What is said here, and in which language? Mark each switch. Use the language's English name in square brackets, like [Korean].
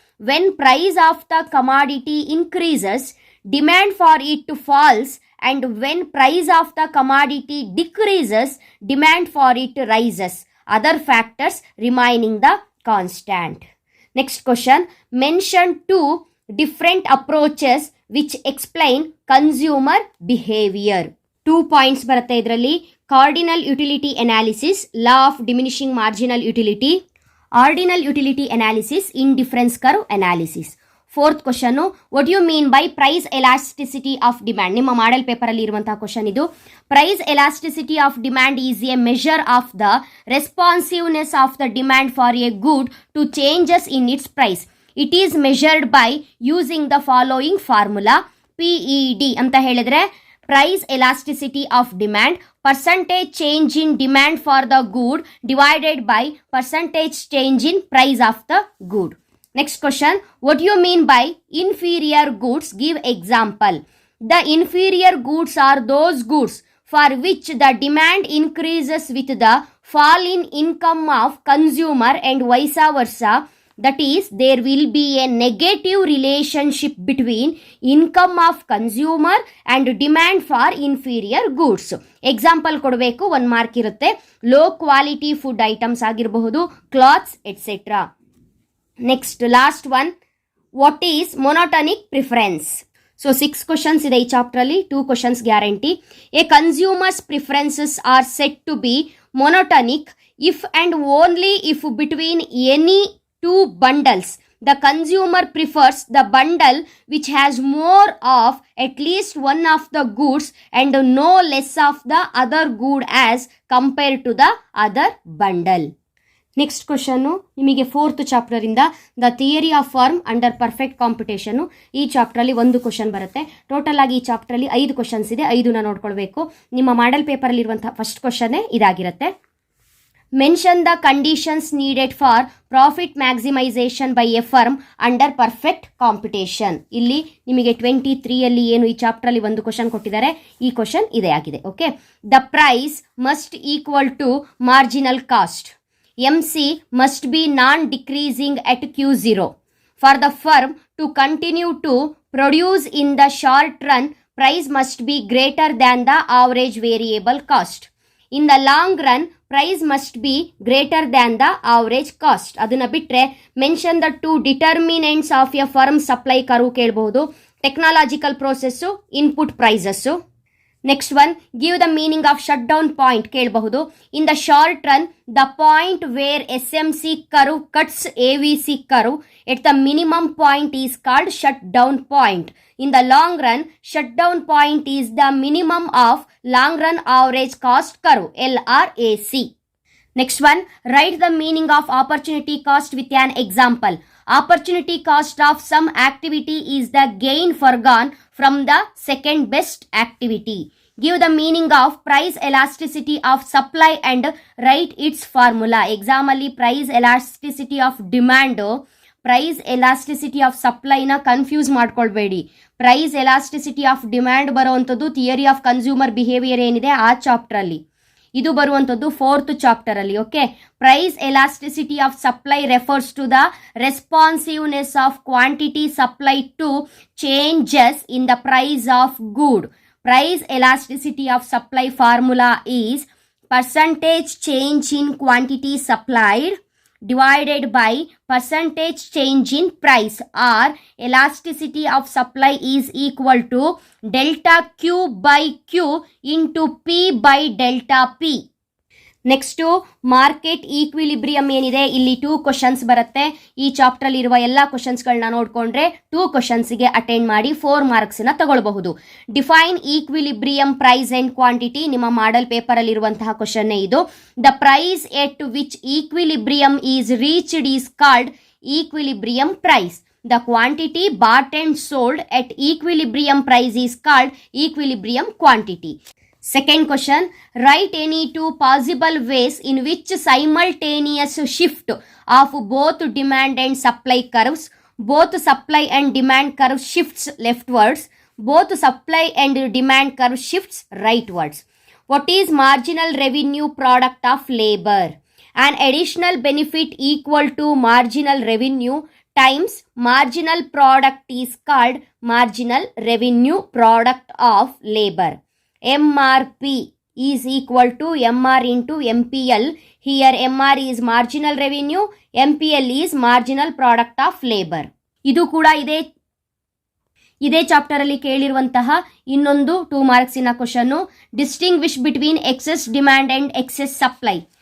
[English] when price of the commodity increases, demand for it falls, and when price of the commodity decreases, demand for it rises, other factors remaining the constant. Next question, mention two different approaches which explain consumer behavior. [Kannada] 2 points ಬರುತ್ತೆ ಇದರಲ್ಲಿ. Cardinal utility analysis, law of diminishing marginal utility, ordinal utility analysis, indifference curve analysis. [English] Fourth question, what you mean by price elasticity of demand? [Kannada] ನಿಮ್ಮ model paper ಅಲ್ಲಿ ಇರುವಂತಹ question ಇದು. [English] Price elasticity of demand is a measure of the responsiveness of the demand for a good to changes in its price. It is measured by using the following formula. PED [Kannada] ಅಂತ ಹೇಳಿದ್ರೆ [English] Price elasticity of demand, percentage change in demand for the good divided by percentage change in price of the good. Next question, what do you mean by inferior goods? Give example. The inferior goods are those goods for which the demand increases with the fall in income of consumer and vice versa. That is, there will be a negative relationship between income of consumer and demand for inferior goods. [Kannada] Example ಕೊಡಬೇಕು, 1 mark ಇರುತ್ತೆ. Low quality food items ಆಗಿರಬಹುದು, clothes et cetera. [English] Next last one, what is monotonic preference? [Kannada] So 6 questions ಇದೆ ಈ chapter ಅಲ್ಲಿ, 2 questions guarantee. [English] A consumer's preferences are set to be monotonic if and only if between any two bundles the consumer prefers the bundle which has more of at least one of the goods and no less of the other good as compared to the other bundle. Next question, [Kannada] ನಿಮಗೆ 4th chapter ಇಂದ [English] The theory of firm under perfect competition. [Kannada] ಈ chapter ಅಲ್ಲಿ 1 question ಬರುತ್ತೆ. Total ಆಗಿ ಈ chapter ಅಲ್ಲಿ 5 questions ಇದೆ, 5ನ ನೋಡ್ಕೊಳ್ಬೇಕು. ನಿಮ್ಮ ಮಾಡೆಲ್ ಪೇಪರ್ ಅಲ್ಲಿ ಇರುವಂತಹ ಫಸ್ಟ್ ಕ್ವಶನ್ ಇದಾಗಿರುತ್ತೆ. [English] Mention the conditions needed for profit maximization by a firm under perfect competition. [Kannada] ಇಲ್ಲಿ ನಿಮಗೆ 23 ಏನು ಈ ಚಾಪ್ಟರ್ ಅಲ್ಲಿ 1 ಕ್ವಶನ್ ಕೊಟ್ಟಿದ್ದಾರೆ, ಈ ಕ್ವಶನ್ ಇದೇ ಆಗಿದೆ. [English] Okay, the price must equal to marginal cost. MC must be non-decreasing at Q0. For the firm to continue to produce in the short run, price must be greater than the average variable cost. In the long run, price must be greater than the average cost. [Kannada] ಅದನ್ನ ಬಿಟ್ರೆ [English] mention the 2 determinants of a firm supply curve [Kannada] ಕೇಳಬಹುದು. [English] Technological process, input prices. Next one, give the meaning of shut down point [Kannada] ಕೇಳಬಹುದು. [English] In the short run, the point where SMC curve cuts AVC curve at the minimum point is called shut down point. In the long run, shutdown point is the minimum of long run average cost curve, LRAC. Next one, write the meaning of opportunity cost with an example. Opportunity cost of some activity is the gain forgone from the second best activity. Give the meaning of price elasticity of supply and write its formula. Exam [Kannada] ಅಲ್ಲಿ [English] price elasticity of demand, price elasticity of ಸಪ್ಲೈನ confuse [Kannada] ಮಾಡ್ಕೊಳ್ಬೇಡಿ. Price elasticity of demand ಬರುವಂಥದ್ದು theory of consumer behaviour ಏನಿದೆ ಆ chapter ಅಲ್ಲಿ, ಇದು ಬರುವಂಥದ್ದು 4th chapter ಅಲ್ಲಿ. [English] Okay, price elasticity of supply refers to the responsiveness of quantity supply to changes in the price of good. Price elasticity of supply formula is percentage change in quantity supplied divided by percentage change in price, or elasticity of supply is equal to delta Q by Q into P by delta P. [Kannada] Next market equilibrium ಏನಿದೆ, ಇಲ್ಲಿ 2 questions ಬರುತ್ತೆ. ಈ chapter ಅಲ್ಲಿ ಇರುವ ಎಲ್ಲ ಕ್ವಶನ್ಸ್ಗಳನ್ನ ನೋಡ್ಕೊಂಡ್ರೆ 2 ಕ್ವಶನ್ಸ್ಗೆ attend ಮಾಡಿ 4 ಮಾರ್ಕ್ಸ್ನ ತಗೊಳ್ಬಹುದು. [English] define equilibrium price and quantity, [Kannada] ನಿಮ್ಮ ಮಾಡೆಲ್ ಪೇಪರ್ ಅಲ್ಲಿ ಇರುವಂತಹ ಕ್ವಶನ್ನೇ ಇದು. [English] The price at which equilibrium is reached is called equilibrium price. The quantity bought and sold at equilibrium price is called equilibrium quantity. Second question, write any 2 possible ways in which simultaneous shift of both demand and supply curves, both supply and demand curve shifts leftwards, both supply and demand curve shifts rightwards. What is marginal revenue product of labor? An additional benefit equal to marginal revenue times marginal product is called marginal revenue product of labor. MRP is equal to MR into MPL. Here MR is marginal revenue, MPL is marginal product of labor. [Kannada] ಇದು ಕೂಡ ಇದೇ chapter ಅಲ್ಲಿ ಕೇಳಿರುವಂತಹ ಇನ್ನೊಂದು 2 ಮಾರ್ಕ್ಸಿನ question. [English] Distinguish between excess demand and excess supply.